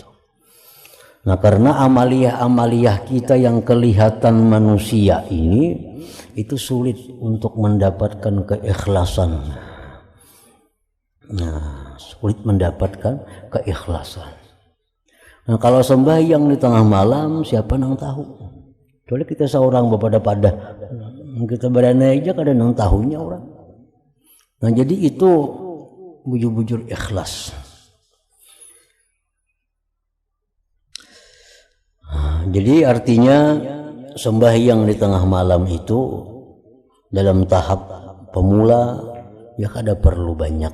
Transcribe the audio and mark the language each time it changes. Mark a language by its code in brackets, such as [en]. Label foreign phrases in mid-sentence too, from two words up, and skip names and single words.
[id] Nah, karena amaliyah kita yang kelihatan manusia ini itu sulit untuk mendapatkan keikhlasan. Sulit mendapatkan keikhlasan. Nah, kalau sembahyang di tengah malam, siapa nang tahu? Soalnya kita seorang pada kita berani aja kadang nang tahunya orang. Nah, jadi itu bujur-bujur ikhlas. Jadi artinya sembahyang di tengah malam itu dalam tahap pemula ya kada perlu banyak.